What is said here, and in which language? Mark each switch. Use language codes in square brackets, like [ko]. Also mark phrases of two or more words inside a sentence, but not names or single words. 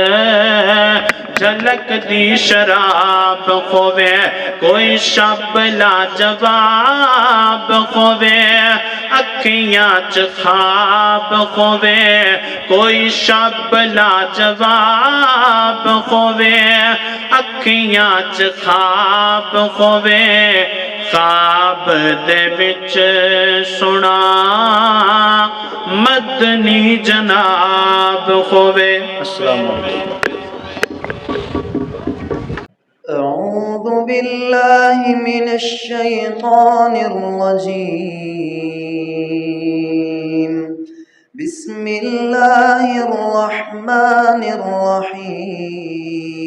[pa] جھلک دی شراب خوبے، کوئی شب لاجواب خوبے، اکھیاں چ خواب خوبے، کوئی شب لاجواب خوبے، اکھیاں چ خواب خوبے، خواب دے وچ سنا مدنی جناب خوبے۔ [ar] السلام علیکم۔ أعوذ بالله من الشيطان الرجيم بسم الله الرحمن الرحيم